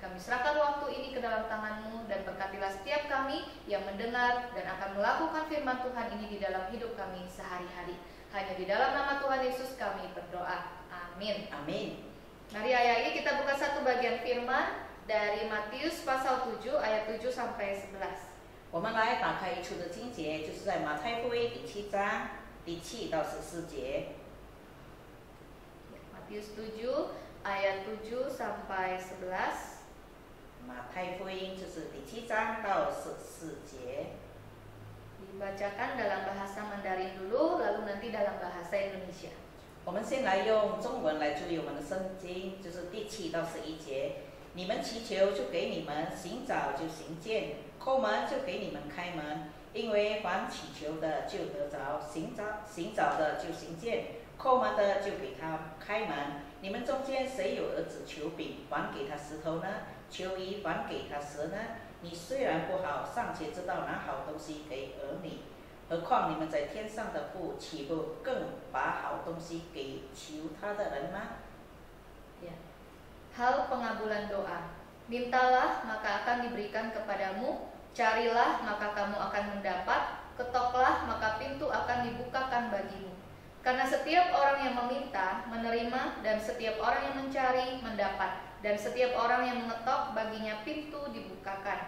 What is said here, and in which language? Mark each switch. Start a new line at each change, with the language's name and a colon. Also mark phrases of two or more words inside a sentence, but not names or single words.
Indonesian: Kami serahkan waktu ini ke dalam tangan-Mu dan berkatilah setiap kami yang mendengar dan akan melakukan firman Tuhan ini di dalam hidup kami sehari-hari. Hanya di dalam nama Tuhan Yesus kami berdoa. Amin. Amin. Mari ayat ini kita buka satu bagian firman dari Matius pasal 7 ayat 7 sampai 11.
Chinese: 我们来打开一处的经节，就是在马太福音第7章第7到14节。
Indonesian: Matius 7 ayat 7 sampai 11.
Chinese: 马太福音就是第7章到14节。
Indonesian: Dibacakan dalam bahasa Mandarin dulu, lalu nanti dalam bahasa Indonesia.
Chinese: 我们先来用中文来注意我们的圣经，就是第7到11节。你们祈求就给你们，寻找就寻见，叩门就给你们开门。因为凡祈求的就得着，寻找的就寻见，叩门的就给他开门。你们中间谁有儿子求饼，还给他石头呢？求鱼，还给他蛇呢？你虽然不好，尚且知道拿好东西给儿女，何况你们在天上的父，岂不更把好东西给求他的人吗？
Indonesian: Ya. Hal pengabulan doa. Mintalah maka akan diberikan kepadamu, carilah maka kamu akan mendapat, ketoklah maka pintu akan dibukakan bagimu. Karena setiap orang yang meminta menerima, dan setiap orang yang mencari mendapat, dan setiap orang yang mengetok baginya pintu dibukakan.